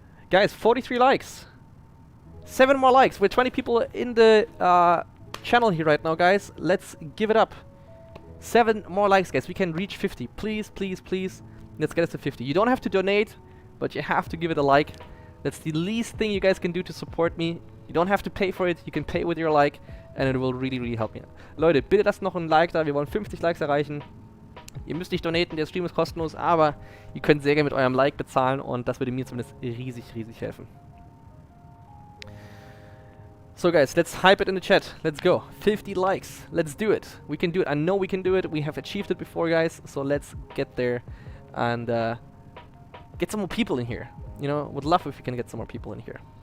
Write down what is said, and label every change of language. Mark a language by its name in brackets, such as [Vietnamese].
[English] Guys, 43 likes. 7 more likes. We're 20 people in the channel here right now, guys. Let's give it up. 7 more likes, guys. We can reach 50. Please, please, please. Let's get us to 50. You don't have to donate, but you have to give it a like. That's the least thing you guys can do to support me. You don't have to pay for it. You can pay with your like. And it will really, really help me. [German] Leute, bitte lasst noch ein Like da. Wir wollen 50 Likes erreichen. Ihr müsst nicht donaten, der Stream ist kostenlos, aber ihr könnt sehr gerne mit eurem Like bezahlen und das würde mir zumindest riesig, riesig helfen. [English] So guys, let's hype it in the chat. Let's go. 50 likes. Let's do it. We can do it. I know we can do it. We have achieved it before, guys. So let's get there and get some more people in here. You know, would love if we can get some more people in here.